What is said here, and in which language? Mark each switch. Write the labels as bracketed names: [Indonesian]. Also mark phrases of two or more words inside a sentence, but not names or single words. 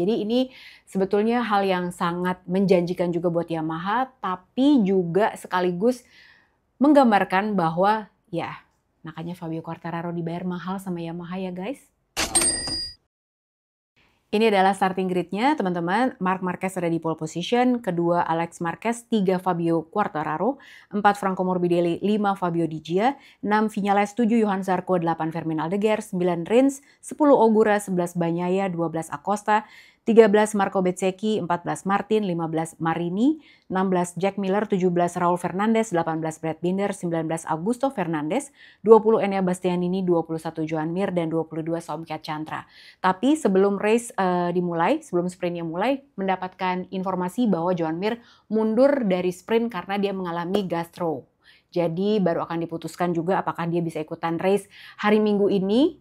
[Indonesian] Jadi ini sebetulnya hal yang sangat menjanjikan juga buat Yamaha, tapi juga sekaligus menggambarkan bahwa ya makanya Fabio Quartararo dibayar mahal sama Yamaha ya guys. Ini adalah [English] starting grid- [Indonesian] nya, teman-teman. Marc Marquez ada di [English] pole position, [Indonesian] kedua Alex Marquez, 3 Fabio Quartararo, 4 Franco Morbidelli, 5 Fabio Di Gia, 6 Viñales, 7 Johan Zarco, 8 Fermin Aldeguer, 9 Rins, 10 Ogura, 11 Bagnaia, 12 Acosta, 13 Marco Bezzecchi, 14 Martin, 15 Marini, 16 Jack Miller, 17 Raul Fernandez, 18 Brad Binder, 19 Augusto Fernandez, 20 Enea Bastianini, 21 Joan Mir, dan 22 Somkhat Chantra. Tapi sebelum race dimulai, sebelum sprintnya mulai, mendapatkan informasi bahwa Joan Mir mundur dari sprint karena dia mengalami gastro. Jadi baru akan diputuskan juga apakah dia bisa ikutan race hari Minggu ini.